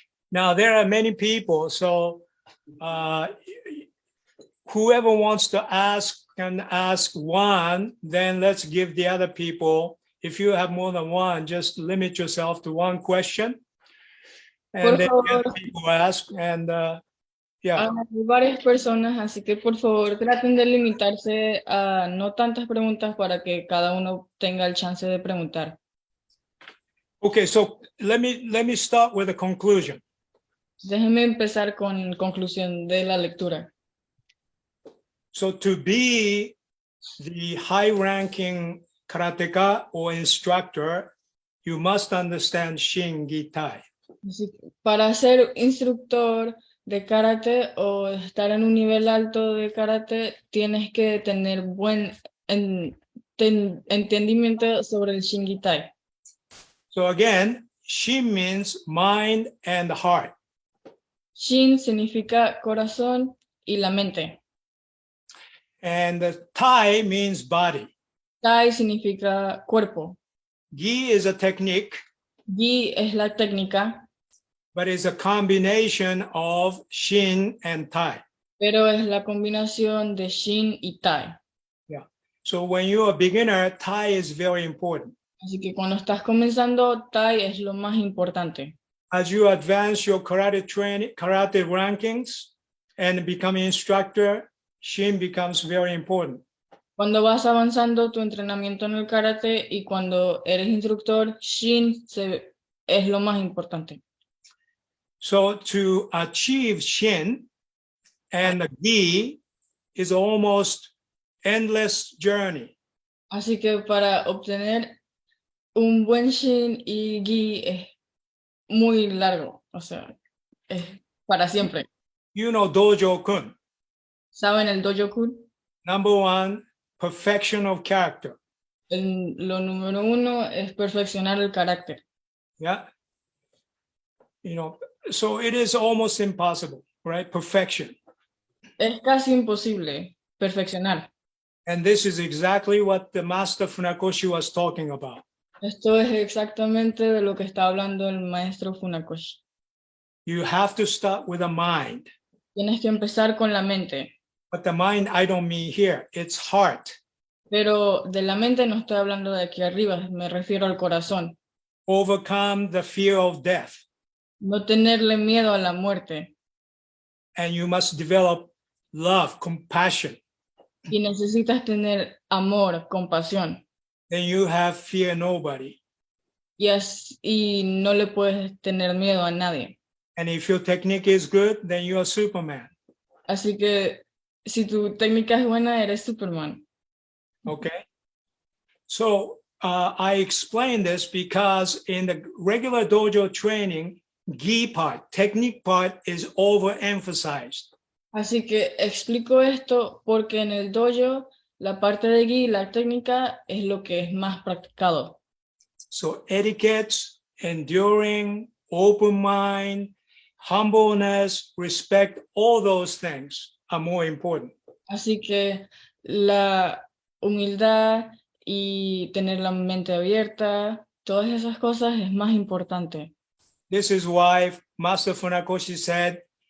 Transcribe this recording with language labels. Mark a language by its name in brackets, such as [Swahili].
[English] Now there are many people, so whoever wants to ask can ask one, then let's give the other people. If you have more than one, just limit yourself to one question. And then the other people ask, and yeah. [Spanish] Hay varias personas, así que por favor traten de limitarse a no tantas preguntas para que cada uno tenga el chance de preguntar. [English] Okay, so let me start with a conclusion. [Spanish] Déjenme empezar con conclusión de la lectura. [English] So to be the high-ranking karateka or instructor, you must understand Shin Gi Tai. [Spanish] Para ser instructor de karate o estar en un nivel alto de karate, tienes que tener buen entendimiento sobre el Shin Gi Tai. [English] So again, Shin means mind and heart. [Spanish] Shin significa corazón y la mente. [English] And Tai means body. [Spanish] Tai significa cuerpo. [English] Gi is a technique. [Spanish] Gi es la técnica. [English] But it's a combination of Shin and Tai. [Spanish] Pero es la combinación de Shin y Tai. [English] Yeah. So when you're a beginner, Tai is very important. [Spanish] Así que cuando estás comenzando, Tai es lo más importante. [English] As you advance your karate training, karate rankings, and become an instructor, Shin becomes very important. [Spanish] Cuando vas avanzando tu entrenamiento en el karate y cuando eres instructor, Shin es lo más importante. [English] So to achieve Shin and the Gi is almost endless journey. [Spanish] Así que para obtener un buen Shin y Gi es muy largo, o sea, es para siempre. [English] You know Dojo-kun. [Spanish] ¿Saben el Dojo-kun? [English] Number one, perfection of character. [Spanish] Lo número 1 es perfeccionar el carácter. [English] Yeah. So it is almost impossible, right? Perfection. [Spanish] Es casi imposible perfeccionar. [English] And this is exactly what the master Funakoshi was talking about. [Spanish] Esto es exactamente de lo que está hablando el maestro Funakoshi. [English] You have to start with a mind. [Spanish] Tienes que empezar con la mente. [English] But the mind, I don't mean here, it's heart. [Spanish] Pero de la mente no estoy hablando de aquí arriba, me refiero al corazón. [English] Overcome the fear of death. [Spanish] No tenerle miedo a la muerte. [English] And you must develop love, compassion. [Spanish] Y necesitas tener amor, compasión. [English] Then you have fear nobody. [Spanish] Y no le puedes tener miedo a nadie. [English] And if your technique is good, then you are Superman. [Spanish] Así que si tu técnica es buena, eres Superman. [English] Okay. So I explain this because in the regular dojo training, gi part, technique part is overemphasized. [Spanish] Así que explico esto porque en el dojo la parte de gi, la técnica, es lo que es más practicado. [English] So etiquettes, enduring, open mind, humbleness, respect, all those things are more important. [Spanish] Así que la humildad y tener la mente abierta, todas esas cosas es más importante. [English] This is why Master Funakoshi said,